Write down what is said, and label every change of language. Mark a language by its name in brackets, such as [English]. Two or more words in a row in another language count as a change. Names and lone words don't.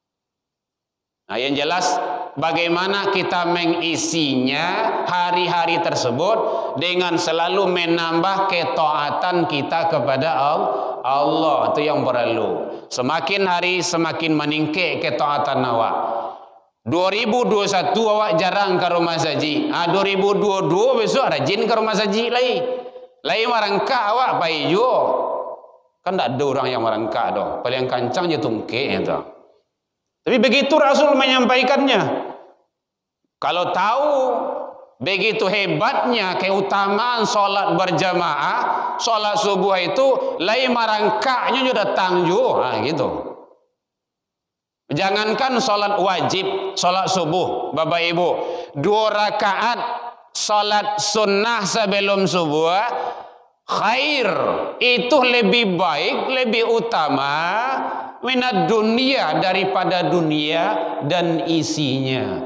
[Indonesian] Nah, yang jelas bagaimana kita mengisinya hari-hari tersebut dengan selalu menambah ketaatan kita kepada Allah. Itu yang perlu. Semakin hari semakin meningkat ketaatan awak. 2021 awak jarang ke rumah saji. 2022 besok rajin ke rumah saji lagi. [Minangkabau] Lain merangkak awak pai jo. Kan tak ada orang yang merangkak doh. Paling kancang je tungkek itu. [Indonesian] Tapi begitu Rasul menyampaikannya. Kalau tahu begitu hebatnya keutamaan solat berjamaah, solat subuh itu lain merangkaknya juga datang jo. Gitu. Jangankan solat wajib, solat subuh, Bapak Ibu, 2 rakaat solat sunnah sebelum subuh khair, itu lebih baik, lebih utama minat dunia daripada dunia dan isinya.